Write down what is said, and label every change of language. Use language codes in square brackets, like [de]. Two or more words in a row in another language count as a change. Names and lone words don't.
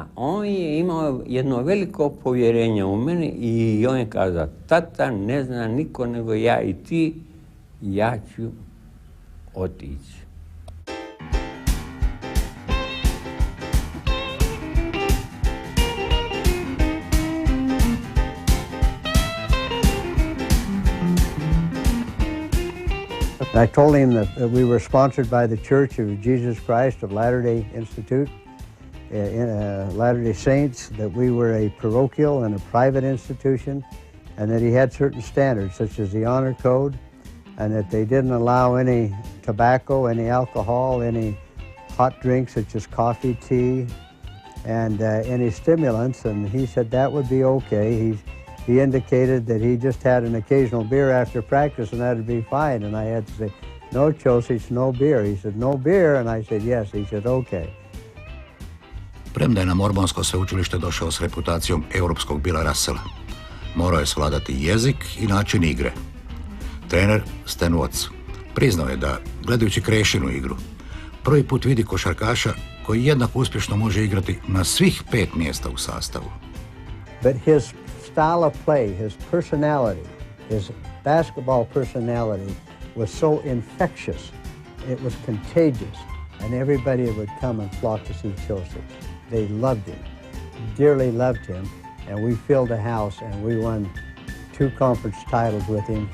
[bs] On je imao jedno veliko povjerenje u mene i on je kazao, tata, ne zna niko nego ja i ti, ja ću otići. [en] I told him that we were sponsored by the Church of Jesus Christ of Latter-day Institute, Latter-day Saints, that we were a parochial and a private institution, and that he had certain standards, such as the honor code, and that they didn't allow any tobacco, any alcohol, any hot drinks such as coffee, tea, and any stimulants, and he said that would be okay. He indicated that he just had an occasional beer after practice and that'd be fine. And I had to say, no, Chosich, no beer. He said, no beer? And I said, yes. He said, okay. [hr] Premda je na Mormonsko sveučilište došao s reputacijom europskog Billa Russella, morao je svladati jezik i način igre. Trener Stan Watts priznao je da, gledajući Krešinu igru, prvi put vidi košarkaša koji jednako uspješno može igrati na svih 5 mjesta u sastavu. [en] But his style of play, his personality, his basketball personality was so infectious, it was contagious, and everybody would come and flock to see Chosich. They loved him, dearly loved him, and we filled the house and we won 2 conference titles with him.